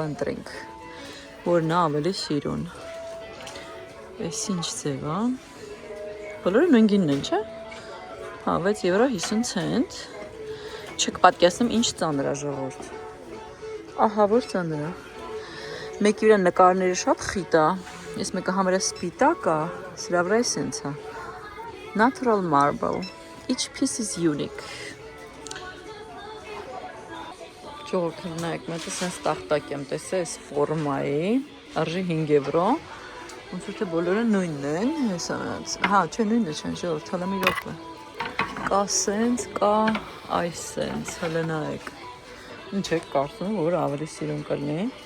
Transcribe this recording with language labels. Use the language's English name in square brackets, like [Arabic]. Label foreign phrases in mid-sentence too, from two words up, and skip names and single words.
[Armenian] ընտրենք, որն է ավելի սիրուն, այս ինչ ձև է, բոլորը նույն գինն են, չէ, հա, 6 եվրո 50 ցենտ, չեք պատկերացնում ինչ ծանր է ժողովուրդ, ահա որ ծանր է, մեկի վրա նկարները շատ խիտ է, ես մեկը համարյա սպիտակ է, սրա վրա է սենց է, [English] natural marble, each piece is unique, [Armenian] ժողովուրդ նայեք, մետը սենց տախտակ եմ տեսել, այս ֆորմայի, արժի 5 եվրո, ոնց որ թե բոլորը նույնն են, հա, չէ, նույնը չեն ժողովուրդ, հələ մի րոպե, կա սենց, կա այս սենց, հələ նայեք, Ինչ եք կարծում, որ ավելի սիրուն կլինի։